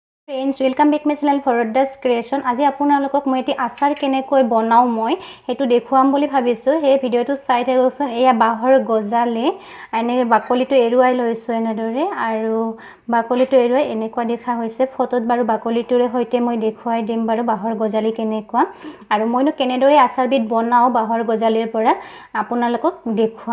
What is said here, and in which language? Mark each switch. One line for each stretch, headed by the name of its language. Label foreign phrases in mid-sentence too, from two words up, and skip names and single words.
English: friends welcome back my channel Fardas Creation.
Assamese: आज आपनालोকক মই এটি আচাৰ কেনেকৈ বনাও মই হেতু দেখুৱাম বুলি ভাবিছো। হে ভিডিওটো চাই থাককচোন। এয়া বাহৰ গজালে এনে বাকলিটো এৰুৱাই লৈছো এনেদৰে আৰু বাকলিটো এৰুৱাই এনেকুৱা দেখা হৈছে। ফটোত বাৰু বাকলিটোৰে হৈতে মই দেখুৱাই দিম বাৰু বাহৰ গজালি কেনেকুৱা আৰু মইনো কেনেদৰে আচাৰবিধ বনাও বাহৰ গজালিৰ পৰা আপোনালোকক দেখুৱাম।